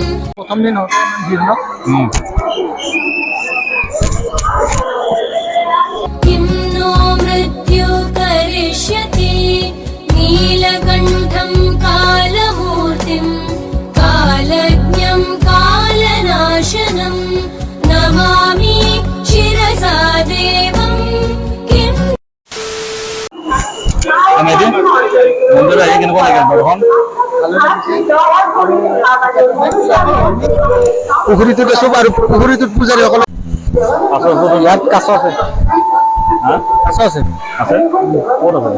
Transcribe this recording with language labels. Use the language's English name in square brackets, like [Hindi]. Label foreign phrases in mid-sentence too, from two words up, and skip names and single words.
[Sanskrit] किं नो मृत्यु करिष्यति नीलकण्ठं कालमूर्तिं कालज्ञं कालनाशनं नमामि शिरसा देवम्। किं [Assamese] আমি এতিয়া মন্দিৰত আহি কেনেকুৱা লাগিল দৰ্শন? পুখুৰীটোত আছো আৰু পুখুৰীটোত পূজাৰীসকল ইয়াত কাছ আছে। কাছ আছে আছে ক'ত আছে?